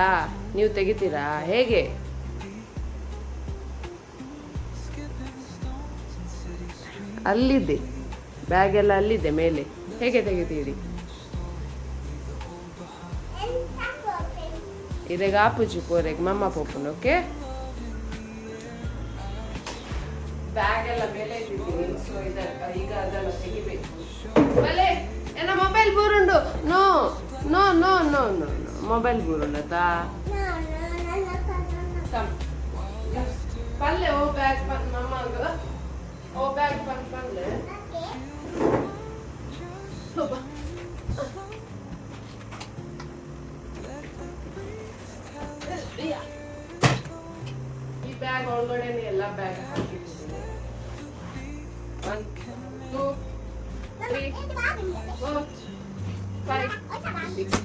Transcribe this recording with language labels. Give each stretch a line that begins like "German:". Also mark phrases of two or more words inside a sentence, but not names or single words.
Kannada: ನೀವು ತೆಗಿತೀರಾ? ಹೇಗೆ? ಅಲ್ಲಿದೆ ಬ್ಯಾಗ್ ಎಲ್ಲ, ಅಲ್ಲಿದೆ ಮೇಲೆ. ಹೇಗೆ ತೆಗಿತೀರಿ?
Tulu: ಇದೀಗ ಆಪುಜಿ ಪೋರೆಗೆ ಮಮ್ಮ ಪೋಪುನು.
Kannada: ಓಕೆ, ಬ್ಯಾಗ್ ಎಲ್ಲ ಮೇಲೆ ಇಟ್ಟಿದ್ದೀನಿ. ಸೊ ಈಗ ಅದೆಲ್ಲ ತೆಗಿಬೇಕು.
Tulu: ಬಲೆ ಏನ ಮೊಬೈಲ್ ಬೂರುಂಡು?
English: no no no no no no,
Tulu: ಮೊಬೈಲ್ ಬೂರುಂಡತಾ ಪಲ್ಲೆ. ಓ ಬ್ಯಾಗ್ ಮಮ್ಮಗ, ಓ ಬ್ಯಾಗ್ ಪಲ್ಲೆ.
Kannada: ಈ ಬ್ಯಾಗ್ ಒಳಗಡೆನೆ ಎಲ್ಲ ಬ್ಯಾಗ್ ಹಾಕಿದ್ದೀನಿ. 1 2 3 4 5 6.